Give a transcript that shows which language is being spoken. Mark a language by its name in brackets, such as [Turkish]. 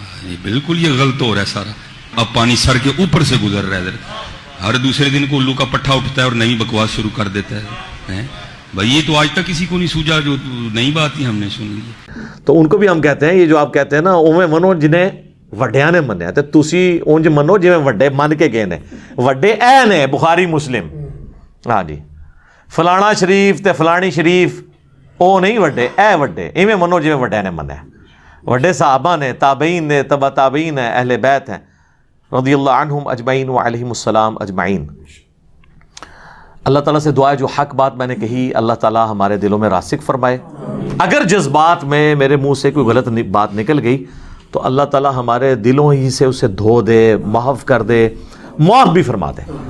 [Urdu] یہ بالکل یہ غلط ہو رہا ہے سارا. اب پانی سر کے اوپر سے گزر رہا ہے. ہر دوسرے دن کو الو کا پٹھا اٹھتا ہے اور نئی بکواس شروع کر دیتا ہے. بھائی یہ تو آج تک کسی کو نہیں سوجا, جو نئی بات ہی ہم نے سن لی. تو ان کو بھی ہم کہتے ہیں, یہ جو آپ کہتے ہیں نا, [Punjabi] اویں منو جنہیں وڈیاں نے منیا, تے تسی اونج منو جویں وڈے من کے گئے نے. وڈے اے نے بخاری مسلم, ہاں جی, فلانا شریف تے فلانی شریف, او نہیں وڈے, اے وڈے ایویں منو جویں وڈیاں نے منیا. وڈے صحابہ نے, تابعین نے, تبع تابعین ہیں, اہل بیت ہیں رضی اللہ عنہم اجمعین وعلیہم السلام اجمعین. [Urdu] اللہ تعالیٰ سے دعا ہے جو حق بات میں نے کہی اللہ تعالیٰ ہمارے دلوں میں راسخ فرمائے. اگر جذبات میں میرے منہ سے کوئی غلط بات نکل گئی تو اللہ تعالیٰ ہمارے دلوں ہی سے اسے دھو دے, محو کر دے, معاف بھی فرما دے.